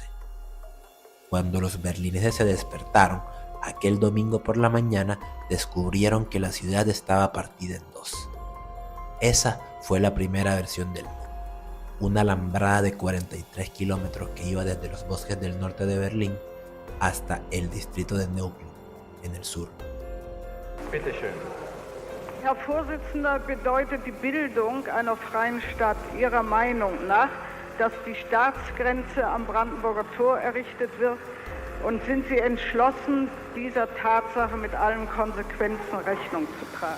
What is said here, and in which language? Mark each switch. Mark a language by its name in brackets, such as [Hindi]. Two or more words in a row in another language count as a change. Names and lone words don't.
[Spanish] Cuando los berlineses se despertaron, aquel domingo por la mañana descubrieron que la ciudad estaba partida en dos. Esa fue la primera versión del muro, una alambrada de 43 kilómetros que iba desde los bosques del norte de Berlín hasta el distrito de Neukölln, en el sur. [German] Bitte schön. Herr Vorsitzender, bedeutet die Bildung einer freien Stadt Ihrer Meinung nach, dass die Staatsgrenze am Brandenburger Tor errichtet wird? Und sind Sie entschlossen, dieser Tatsache mit allen Konsequenzen Rechnung zu tragen?